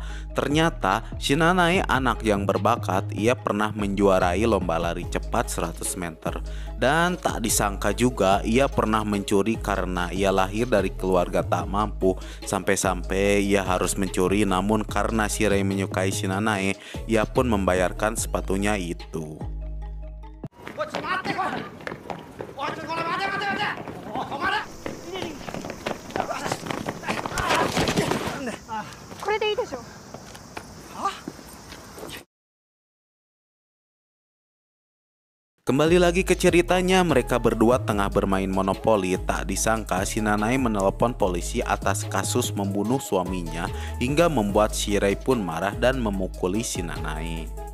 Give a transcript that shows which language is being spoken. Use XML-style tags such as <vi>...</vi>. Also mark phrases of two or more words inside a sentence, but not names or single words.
<id>Ternyata si Nanae anak yang berbakat, ia pernah menjuarai lomba lari cepat 100 meter. Dan tak disangka juga ia pernah mencuri karena ia lahir dari keluarga tak mampu. Sampai-sampai ia harus mencuri, namun karena si Rei menyukai si Nanae, ia pun membayarkan sepatunya itu.</id> <ja>これでいいでしょ。</ja> <id>Kembali lagi ke ceritanya, mereka berdua tengah bermain monopoli. Tak disangka si Nanae menelepon polisi atas kasus membunuh suaminya hingga membuat si Rei pun marah dan memukuli si Nanae.</id>